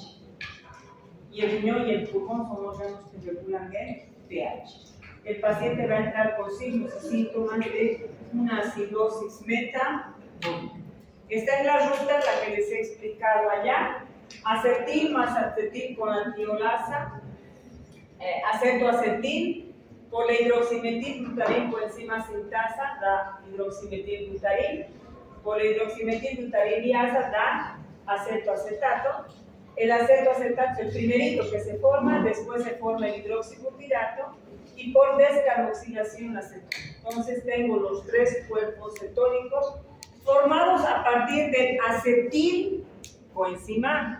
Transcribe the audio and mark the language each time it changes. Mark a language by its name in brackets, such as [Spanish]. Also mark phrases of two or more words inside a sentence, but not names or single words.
[Spanish] Y el riñón y el pulmón son órganos que regulan el pH. El paciente va a entrar con signos y síntomas de una acidosis metabólica. Esta es la ruta, la que les he explicado allá. Acetil más acetil con antiolasa, acetoacetil, polihidroximetilglutarín coenzima sintasa da hidroximetilglutarín, polihidroximetilglutaríliasa da acetoacetato. El acetoacetato es el primerito que se forma, después se forma el hidroxibutirato y por descarboxilación acetona. Entonces tengo los 3 cuerpos cetónicos formados a partir del acetil coenzima A.